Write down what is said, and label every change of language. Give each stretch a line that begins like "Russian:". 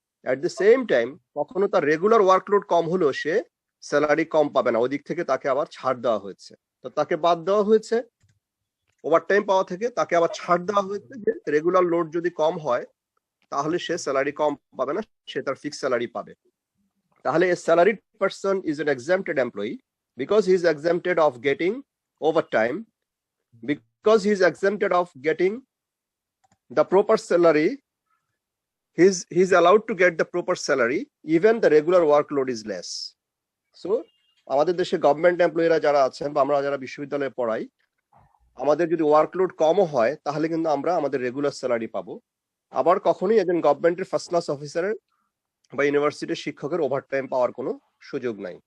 Bangla: At the same time কখনো তার regular workload কম হলেও সে স্যালারি কম পাবে না, ওই দিক থেকে তাকে আবার ছাড় দেওয়া হয়েছে। তো তাকে বাদ দেওয়া হয়েছে ওভারটাইম পাওয়া থেকে, তাকে আবার ছাড় দেওয়া হয়েছে যে রেগুলার লোড যদি কম হয় তাহলে সে স্যালারি কম পাবে না, সে তার ফিক্স স্যালারি পাবে।
English: তাহলে a salaried person is an exempted employee because he is exempted of getting overtime, because he is exempted of getting the proper salary. He's allowed to get the proper salary even the regular workload is less.
Bangla: So আমাদের দেশে government এমপ্লয়িরা যারা আছেন বা আমরা যারা বিশ্ববিদ্যালয়ে পড়াই, আমাদের যদি ওয়ার্কলোড কমও হয় তাহলে কিন্তু আমরা আমাদের রেগুলার স্যালারি পাবো। আবার কখনোই একজন গভর্নমেন্টের ফার্স্ট ক্লাস অফিসারের বা ইউনিভার্সিটির শিক্ষকের ওভারটাইম পাওয়ার কোনো সুযোগ নাই।